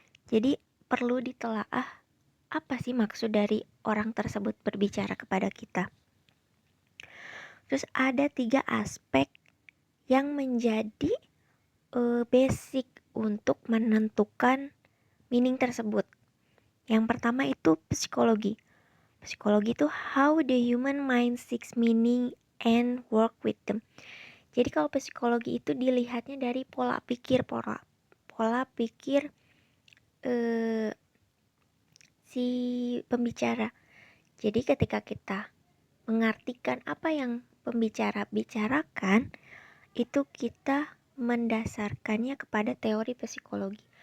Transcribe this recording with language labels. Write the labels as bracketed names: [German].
[Indonesian] Jadi perlu ditelaah apa sih maksud dari orang tersebut berbicara kepada kita. Terus ada 3 aspek yang menjadi basic untuk menentukan meaning tersebut. Yang pertama itu psikologi. Psikologi itu [English] how the human mind seeks meaning and work with them. [Indonesian] Jadi kalau psikologi itu dilihatnya dari pola pikir si pembicara. Jadi ketika kita mengartikan apa yang pembicara bicarakan, itu kita mendasarkannya kepada teori psikologi.